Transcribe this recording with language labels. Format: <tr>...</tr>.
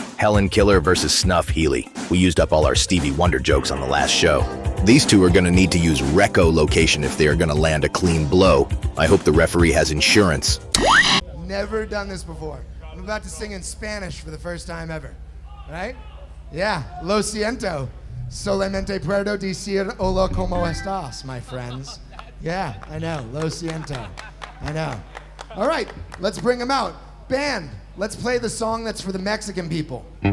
<en>Helen Killer versus Snuff Healy. We used up all our Stevie Wonder jokes on the last show. These two are going to need to use Reco-location if they are going to land a clean blow. I hope the referee has insurance. Never done this before. I'm about to sing in Spanish for the first time ever. Right? Yeah,</en> <es>lo siento. Solamente puedo decir hola como estás,</es> <en>my friends. Yeah, I know,</en> <es>lo siento.</es> <en>I know. All right, let's bring them out. Band, let's play the song that's for the Mexican people.</en>